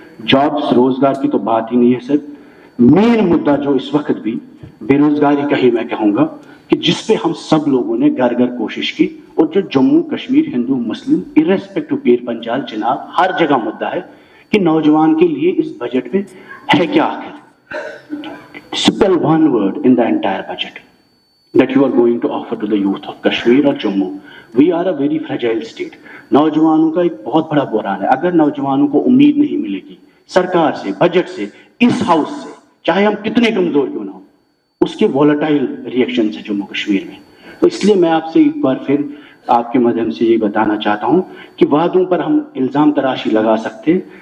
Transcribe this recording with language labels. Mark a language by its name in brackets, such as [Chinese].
[Urdu] Jobs, روزگار کی تو بات ہی نہیں ہے سر. مین مدعا جو اس وقت بھی بے روزگاری کا ہی میں کہوں گا کہ جس پہ ہم سب لوگوں نے گھر گھر کوشش کی, اور جو جموں کشمیر ہندو مسلم ارریسپیکٹو پیر پنچال جناب ہر جگہ مدعا ہے کہ نوجوان کے لیے اس بجٹ میں ہے کیا آخر. [English] Spell one word in the entire budget that you are going to offer to the youth of Kashmir or Jammu. We are a very fragile state. [Urdu] نوجوانوں کا ایک بہت بڑا بحران ہے. اگر نوجوانوں کو امید نہیں ملے گی سرکار سے, بجٹ سے, اس ہاؤس سے, چاہے ہم کتنے کمزور کیوں نہ ہو, اس کے وولٹائل ریئیکشن ہے جموں کشمیر میں. تو اس لیے میں آپ سے ایک بار پھر آپ کے مدھیم سے یہ بتانا چاہتا ہوں کہ وعدوں پر ہم الزام تراشی لگا سکتے ہیں.